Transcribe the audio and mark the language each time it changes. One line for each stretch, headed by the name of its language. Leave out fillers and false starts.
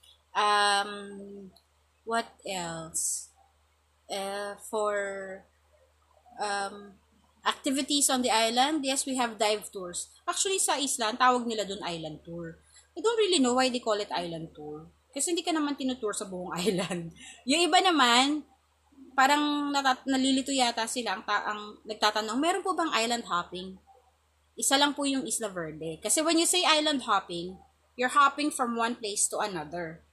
English: Um, what else? For um, activities on the island, yes, we have dive tours.
Filipino: Actually, sa isla, ang tawag nila dun island tour.
English: I don't really know why they call it island tour.
Filipino: Kasi hindi ka naman tinutour sa buong island. Yung iba naman, parang nalilito yata sila ang nagtatanong, meron po bang island hopping? Isa lang po yung Isla Verde.
English: Kasi when you say island hopping, you're hopping from one place to another.